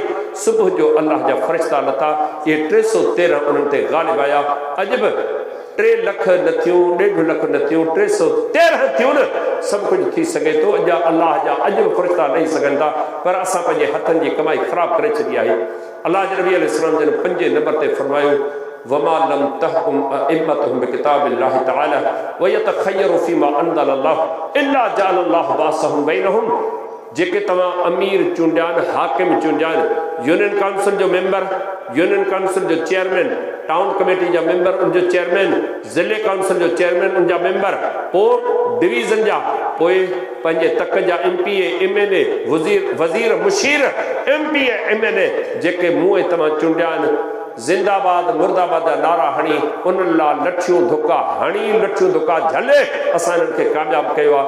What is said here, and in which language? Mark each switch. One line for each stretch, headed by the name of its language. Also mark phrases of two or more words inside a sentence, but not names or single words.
Sindhi: सुबुह जो अल्लाह जा फ़रिश्ता लथा, इहे 313 उन्हनि ते ग़ालिब आया। अॼु बि 3 लख न थियूं, 1.5 लख न थियूं, 313 थियूं न। सभु कुझु थी सघे थो। अॼु अल्लाह जा अॼु बि फ़रिश्ता ॾेई सघनि था, पर असां पंहिंजे हथनि जी कमाई ख़राबु करे छॾी आहे। अल्लाह जे नबी
Arabic: عليه السلام
Sindhi: जन 5 नंबर ते फरमायो,
Arabic: وما لم تحكم أئمتهم بكتاب الله تعالى ويتخيروا فيما أنزل الله إلا جعل الله بأسهم بينهم.
Sindhi: जेके तव्हां अमीर चूंडियान, हाकिम चूंडियान,
English: union council
Sindhi: जो मेंबर,
English: union council
Sindhi: जो चेयरमैन,
English: town committee
Sindhi: जा मेंबर उनजो चेयरमैन, ज़िले काउंसिल जो चेयरमैन उनजा मेंबर, पोइ डिवीज़न जा, पोइ पंहिंजे तक जा MPA MLA वज़ीर मुशीर MPA MLA जेके मुंहुं तव्हां चूंडियान, जिंदाबाद मुर्दाबाद जा नारा हणी उन्हनि लाइ लठियूं धुका हणी, लठियूं धुका झले असां इन्हनि खे कामयाबु कयो आहे।